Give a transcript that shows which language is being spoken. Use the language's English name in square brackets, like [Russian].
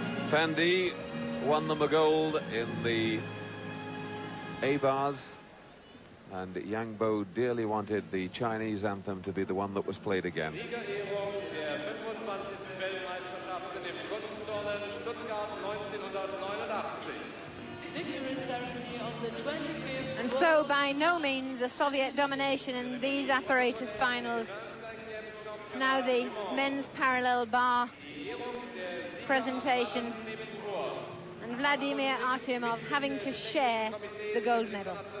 [English] Fandi won them a gold in the A-bars, and Yang Bo dearly wanted the Chinese anthem to be the one that was played again. [German] Siegerehrung der 25. Weltmeisterschaften im Kunstturnen Stuttgart 1989. [English] Victory ceremony of the 25th. And so by no means a Soviet domination in these apparatus finals. Now the men's parallel bar presentation, and Vladimir Artyomov having to share the gold medal.